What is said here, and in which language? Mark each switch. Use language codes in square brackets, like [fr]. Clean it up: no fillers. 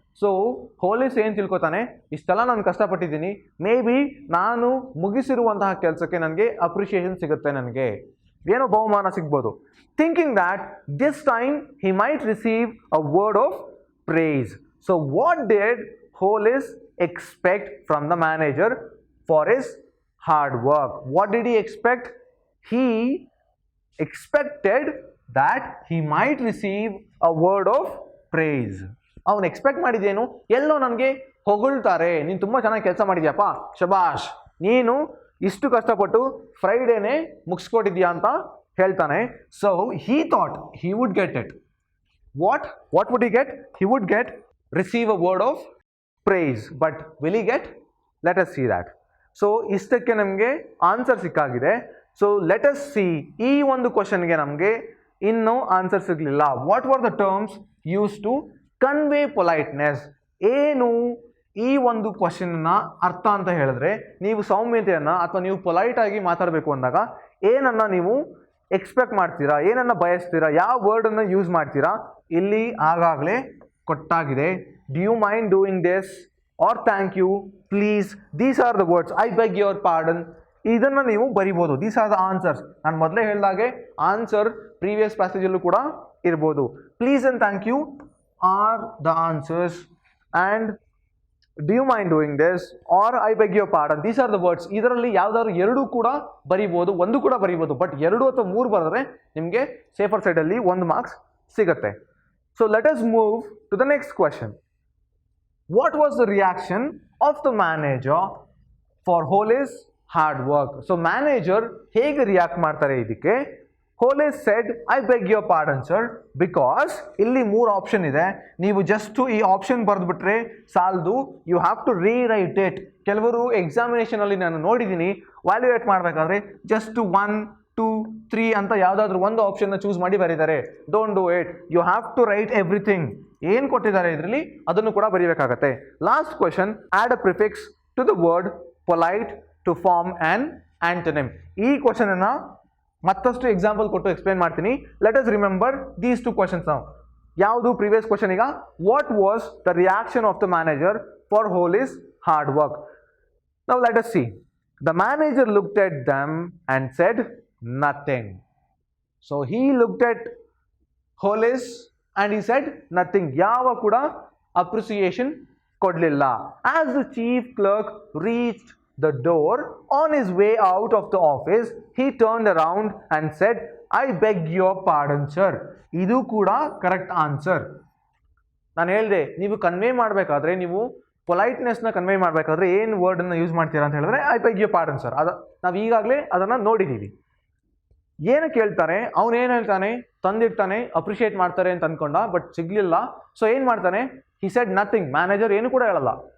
[kn] So police ಏನು ತಿಳ್ಕೊತಾನೆ, ಇಷ್ಟೆಲ್ಲ ನಾನು ಕಷ್ಟಪಟ್ಟಿದ್ದೀನಿ, ಮೇ ಬಿ ನಾನು ಮುಗಿಸಿರುವಂತಹ ಕೆಲಸಕ್ಕೆ ನನಗೆ ಅಪ್ರಿಷಿಯೇಷನ್ ಸಿಗುತ್ತೆ, ನನಗೆ ಏನೋ ಬಹುಮಾನ ಸಿಗ್ಬೋದು. [en] Thinking that this time he might receive a word of praise. So what did Hole's expect from the manager for his hard work? What did he expect? He expected that he might receive a word of praise. [kn] ಅವನು expect ಮಾಡಿದ್ದೇನು, ಎಲ್ಲೋ ನನಗೆ ಹೊಗಳ್ತಾರೆ, ನೀನು ತುಂಬ ಚೆನ್ನಾಗಿ ಕೆಲಸ ಮಾಡಿದ್ಯಪ್ಪ, ಶಬಾಷ್, ನೀನು ಇಷ್ಟು ಕಷ್ಟಪಟ್ಟು ಫ್ರೈಡೇನೆ ಮುಗಿಸ್ಕೊಟ್ಟಿದ್ಯಾ ಅಂತ ಹೇಳ್ತಾನೆ. [en] So he thought he would get it. What would he get? He would receive a word of praise. But will he get? Let us see that. [kn] So ಇಷ್ಟಕ್ಕೆ ನಮಗೆ answer ಸಿಕ್ಕಾಗಿದೆ. [en] so let us see, [kn] ಈ ಒಂದು ಕ್ವಶನ್ಗೆ ನಮಗೆ ಇನ್ನೂ answer ಸಿಗಲಿಲ್ಲ. [en] What were the terms use to convey politeness. [kn] ಏನು ಈ ಒಂದು ಕ್ವಶನ್ನ ಅರ್ಥ ಅಂತ ಹೇಳಿದ್ರೆ, ನೀವು ಸೌಮ್ಯತೆಯನ್ನು ಅಥವಾ ನೀವು ಪೊಲೈಟ್ ಆಗಿ ಮಾತಾಡಬೇಕು ಅಂದಾಗ ಏನನ್ನ ನೀವು ಎಕ್ಸ್ಪೆಕ್ಟ್ ಮಾಡ್ತೀರಾ, ಏನನ್ನ ಬಯಸ್ತೀರಾ, ಯಾವ ವರ್ಡನ್ನು ಯೂಸ್ ಮಾಡ್ತೀರಾ, ಇಲ್ಲಿ ಆಗಾಗಲೇ ಕೊಟ್ಟಾಗಿದೆ. [en] Do you mind doing this? Or thank you, please. These are the words. I beg your pardon. [kn] ಇದನ್ನು ನೀವು ಬರಿಬೋದು. [en] These are the answers. [kn] ನಾನು ಮೊದಲೇ ಹೇಳಿದಾಗೆ ಆನ್ಸರ್ ಪ್ರೀವಿಯಸ್ ಪ್ಯಾಸೇಜಲ್ಲೂ ಕೂಡ ಇರ್ಬೋದು. [en] Please and thank you are the answers and do you mind doing this or I beg your pardon. These are the words. [kn] ಇದರಲ್ಲಿ ಯಾವ್ದಾದ್ರು ಎರಡು ಕೂಡ ಬರೀಬಹುದು, ಒಂದು ಕೂಡ ಬರೀಬಹುದು, ಬಟ್ ಎರಡು ಅಥವಾ ಮೂರು ಬರೆದ್ರೆ ನಿಮಗೆ ಸೇಫರ್ ಸೈಡಲ್ಲಿ 1 ಮಾರ್ಕ್ಸ್ ಸಿಗುತ್ತೆ. [en] So let us move to the next question. What was the reaction of the manager for Hole's hard work? [kn] So manager ಹೇಗೆ ರಿಯಾಕ್ಟ್ ಮಾಡ್ತಾರೆ ಇದಕ್ಕೆ? [en] Hole said, I beg your pardon sir, because [kn] ಇಲ್ಲಿ 3 option ಇದೆ. ನೀವು just ಈ option ಬರೆದ್ಬಿಟ್ರೆ ಸಾಲದು, [en] You have to rewrite it. [kn] ಕೆಲವರು examination ಅಲ್ಲಿ ನಾನು ನೋಡಿದ್ದೀನಿ, ವ್ಯಾಲ್ಯೂಯೇಟ್ ಮಾಡಬೇಕಾದ್ರೆ ಜಸ್ಟ್ 1, 2, 3 ಅಂತ ಯಾವುದಾದ್ರೂ ಒಂದು ಆಪ್ಷನ್ನ ಚೂಸ್ ಮಾಡಿ ಬರೀತಾರೆ. [en] Don't do it, you have to write everything. [kn] ಏನು ಕೊಟ್ಟಿದ್ದಾರೆ ಇದರಲ್ಲಿ ಅದನ್ನು ಕೂಡ ಬರೀಬೇಕಾಗತ್ತೆ. [en] Last question, add a prefix to the word polite to form an antonym. [kn] ಈ ಕ್ವೆಶನ್ ಅನ್ನ ಮತ್ತಷ್ಟು ಎಕ್ಸಾಂಪಲ್ ಕೊಟ್ಟು ಎಕ್ಸ್ಪ್ಲೇನ್ ಮಾಡ್ತೀನಿ. [en] Let us remember these 2 questions ನಾವು. [kn] ಯಾವುದು ಪ್ರೀವಿಯಸ್ ಕ್ವೆಶನ್? [en] ಈಗ what was the reaction of the manager for Hole's hard work. Now let us see. The manager looked at them and said nothing. So he looked at Hole's and he said nothing. [kn] ಯಾವ ಕೂಡ appreciation ಕೊಡಲಿಲ್ಲ. [en] As the chief clerk reached the door on his way out of the office, he turned around and said, I beg your pardon sir. [kn] ಇದು ಕೂಡ correct answer. ನಾನು ಹೇಳಿದೆ, ನೀವು convey ಮಾಡಬೇಕಾದ್ರೆ, ನೀವು ಪೊಲೈಟ್ನೆಸ್ನ ಕನ್ವೆ ಮಾಡಬೇಕಾದ್ರೆ ಏನು ವರ್ಡನ್ನು ಯೂಸ್ ಮಾಡ್ತೀರಾ ಅಂತ ಹೇಳಿದ್ರೆ [en] I beg you pardon sir. [kn] ನಾವು ಈಗಾಗಲೇ ಅದನ್ನು ನೋಡಿದ್ದೀವಿ. ಏನಕ್ಕೆ ಹೇಳ್ತಾನೆ? ಅವನೇನು ಹೇಳ್ತಾನೆ? ತಂದಿರ್ತಾನೆ, ಅಪ್ರಿಷಿಯೇಟ್ ಮಾಡ್ತಾರೆ ಅಂತ ಅನ್ಕೊಂಡ, ಬಟ್ ಸಿಗ್ಲಿಲ್ಲ. ಸೊ ಏನು ಮಾಡ್ತಾನೆ? [en] He said nothing. [kn] ಮ್ಯಾನೇಜರ್ ಏನು ಕೂಡ ಹೇಳಲ್ಲ.